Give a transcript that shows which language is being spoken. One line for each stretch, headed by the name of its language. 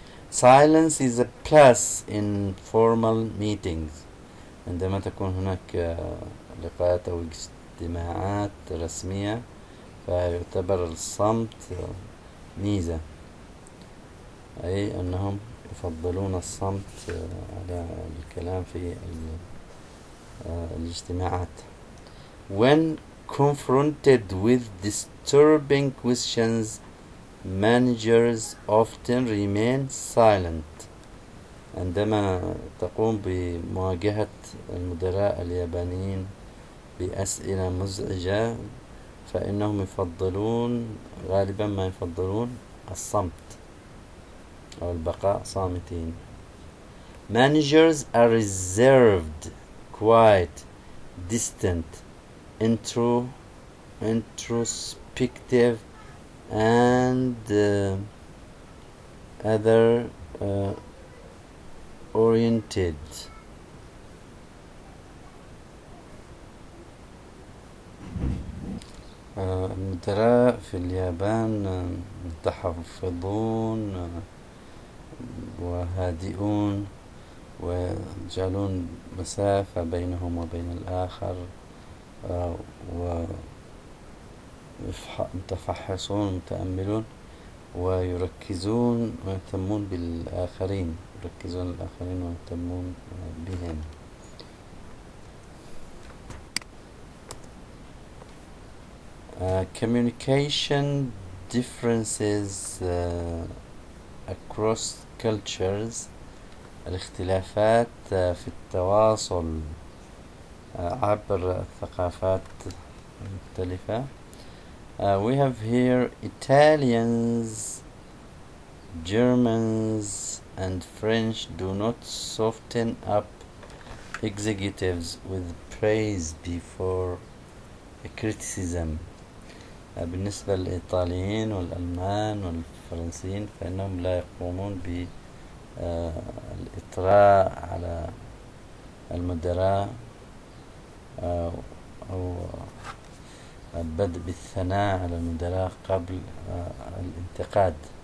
English: Silence is a plus in formal meetings.
Arabic: عندما تكون هناك لقاءات أو اجتماعات رسمية فيعتبر الصمت ميزة، أي أنهم يفضلون الصمت على الكلام في الاجتماعات.
English: When confronted with disturbing questions, managers often remain silent.
Arabic: عندما تقوم بمواجهة المدراء اليابانيين بأسئلة مزعجة فإنهم غالبا ما يفضلون الصمت أو البقاء صامتين.
English: Managers are reserved, quiet, distant, introspective, and other oriented.
Arabic: المدراء في اليابان متحفظون وهادئون، ويجعلون مسافة بينهم وبين الآخر، ومتفحصون متأملون، ويركزون ويهتمون بالآخرين، يركزون الآخرين ويهتمون بهم.
English: Communication differences across cultures.
Arabic: الاختلافات في التواصل عبر الثقافات المختلفة.
English: We have here Italians, Germans and French do not soften up executives with praise before criticism.
Arabic: بالنسبة للإيطاليين والألمان والفرنسيين فإنهم لا يقومون بالإطراء على المدراء أو البدء بالثناء على المدراء قبل الانتقاد.